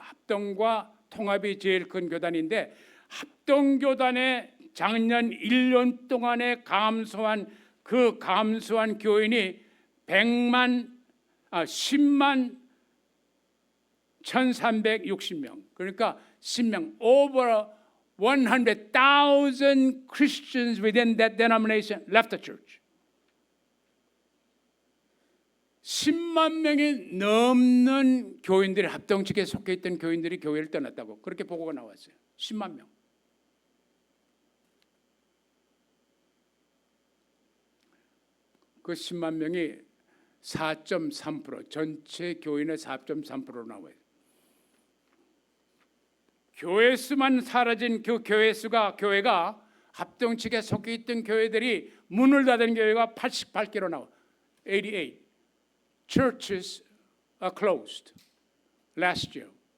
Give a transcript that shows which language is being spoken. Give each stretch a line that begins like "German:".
Korean: 합동과 통합이 제일 큰 교단인데 합동교단에 작년 1년 동안에 감소한 교인이 10만 1,360명. 그러니까 10명.
English: Over 100,000 Christians within that denomination left the church.
Korean: 10만 명이 넘는 교인들이 합동측에 속해 있던 교인들이 교회를 떠났다고 그렇게 보고가 나왔어요. 10만 명. 그 10만 명이 4.3%, 전체 교인의 4.3%로 나와요. 교회 수만 사라진 그 교회가 합동측에 속해 있던 교회들이 문을 닫은 교회가 88개로 나와.
English: 88 churches are closed last year.